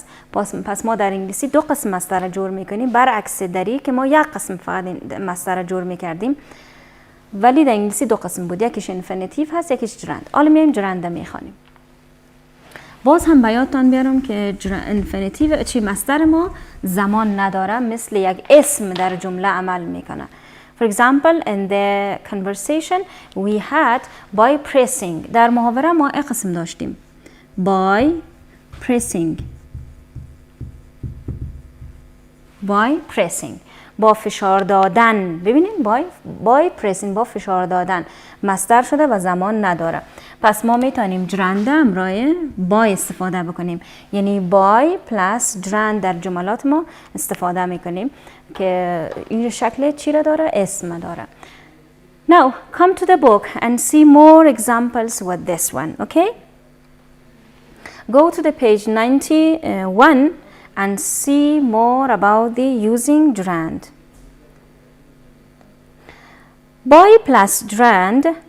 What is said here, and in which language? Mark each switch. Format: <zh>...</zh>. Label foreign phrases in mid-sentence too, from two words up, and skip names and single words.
<fa>پس ما در انگلیسی دو قسم مصدر جور میکنیم، برعکس دری که ما یک قسم فقط مصدر جور میکردیم، ولی در انگلیسی دو قسم بود، یکیش infinitive هست یکیش gerund. حالا میایم gerund میخوانیم. باز هم به یادتان بیارم که infinitive چی مصدر ما زمان نداره، مثل یک اسم در جمله عمل میکنه.</fa> <en>For example, in the conversation we had by pressing.</en> <fa>در محاوره ما یک قسم داشتیم</fa> <en>by pressing. by pressing</en> <fa>با فشار دادن. ببینید</fa> <en>by pressing</en> <fa>با فشار دادن مصدر شده و زمان نداره. پس ما میتونیم gerund همراه by استفاده بکنیم، یعنی</fa> <en>by plus gerund</en> <fa>در جملات ما استفاده میکنیم که این شکل چی را داره؟ اسم داره.</fa> <en>Now come to the book and see more examples with this one, okay? Go to the page 91 and see more about the using gerund. By plus gerund.</en>